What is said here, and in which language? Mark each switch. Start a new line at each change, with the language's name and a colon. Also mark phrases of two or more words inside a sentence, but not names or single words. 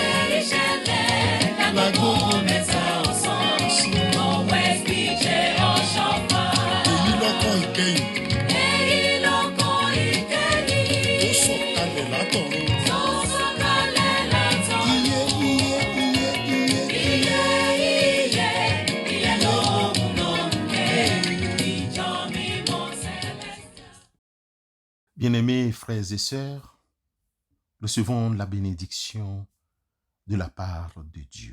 Yoruba: Lágogo mẹ́ta ọ̀sán ọ̀wọ́ SBJ Ọ̀ṣọ́fà. Èyí lọ́kàn ìkẹyìn. Ó sọ̀kalẹ̀ látọ̀run.
French: Bien-aimés frères et sœurs, recevons la bénédiction de la part de Dieu.